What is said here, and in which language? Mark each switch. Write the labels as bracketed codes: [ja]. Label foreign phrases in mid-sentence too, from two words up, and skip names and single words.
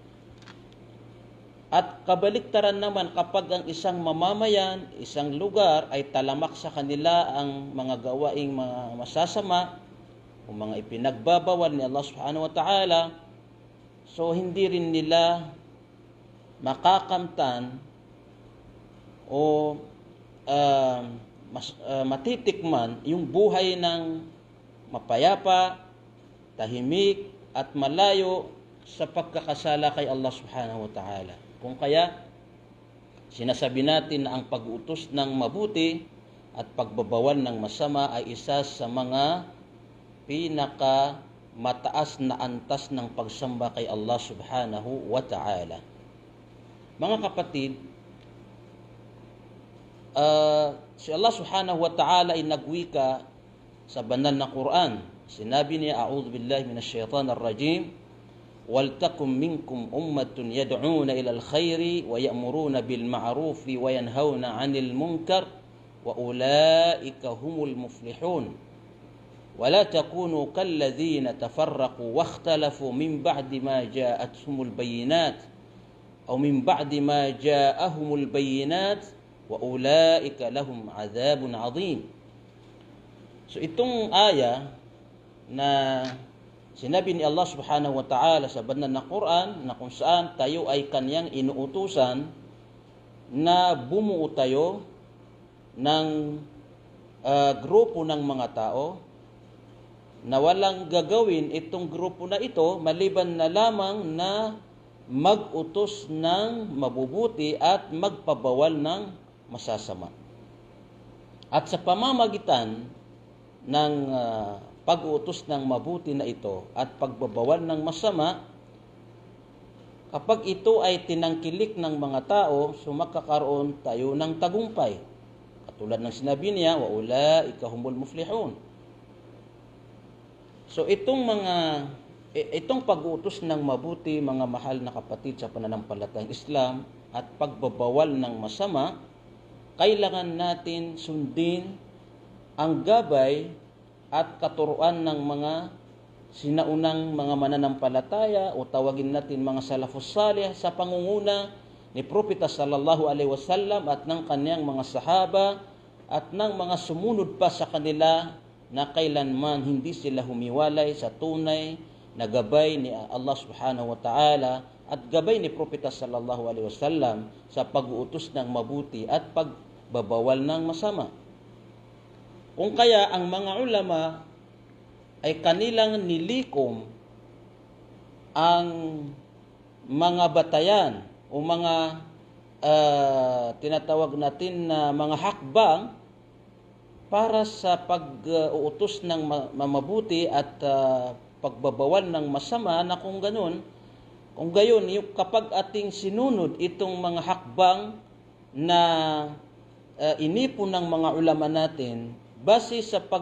[tl] At kabaliktaran naman, kapag ang isang mamamayan, isang lugar ay talamak sa kanila ang mga gawaing mga masasama o mga ipinagbabawal ni Allah [ar] سبحانه وتعالى, [tl] so hindi rin nila makakamtan o matitikman yung buhay ng mapayapa, tahimik at malayo sa pagkakasala kay Allah [ar] سبحانه وتعالى. [tl] Kung kaya, sinasabi natin na ang pag-utos ng mabuti at pagbabawal ng masama ay isa sa mga pinaka mataas na antas ng pagsamba kay Allah [ar] سبحانه وتعالى. [tl] Mga kapatid, si Allah [ar] سبحانه وتعالى [tl] ay nagwika sa banal na Quran. Sinabi niya, [ar] "أعوذ بالله من الشيطان الرجيم. ولتكن منكم أمة يدعون إلى الخير ويأمرون بالمعروف وينهون عن المنكر وأولئك هم المفلحون. ولا تكونوا كالذين تفرقوا واختلفوا من بعد ما جاءتهم البينات أو من بعد ما جاءهم البينات وأولئك لهم عذاب عظيم." [tl] So itong aya na sinabi ni Allah [ar] سبحانه وتعالى [tl] sa banal na Quran, na kung saan tayo ay kanyang inuutusan na bumuo tayo ng grupo ng mga tao na walang gagawin itong grupo na ito maliban na lamang na mag-utos ng mabubuti at magpabawal ng masasama. At sa pamamagitan ng pag-utos ng mabuti na ito at pagbabawal ng masama, kapag ito ay tinangkilik ng mga tao, sumakakaroon tayo ng tagumpay. Katulad ng sinabi niya, [ar] "وأولئك هم المفلحون." [tl] So itong mga Itong pag-uutos ng mabuti, mga mahal na kapatid sa pananampalatayang Islam, at pagbabawal ng masama, kailangan natin sundin ang gabay at katuruan ng mga sinaunang mga mananampalataya o tawagin natin mga [ar] السلف الصالح [tl] sa pangunguna ni Propeta [ar] صلى الله عليه وسلم [tl] at ng kanyang mga sahaba at ng mga sumunod pa sa kanila na kailanman hindi sila humiwalay sa tunay na gabay ni Allah [ar] سبحانه وتعالى [tl] at gabay ni Propeta [ar] صلى الله عليه وسلم [tl] sa pag-uutos ng mabuti at pagbabawal ng masama. Kung kaya ang mga ulama ay kanilang nilikom ang mga batayan o mga tinatawag natin na mga hakbang para sa pag-uutos ng mabuti at pagbabawal ng masama, na kung gayon, kapag ating sinunod itong mga hakbang na inipon ng mga ulama natin base sa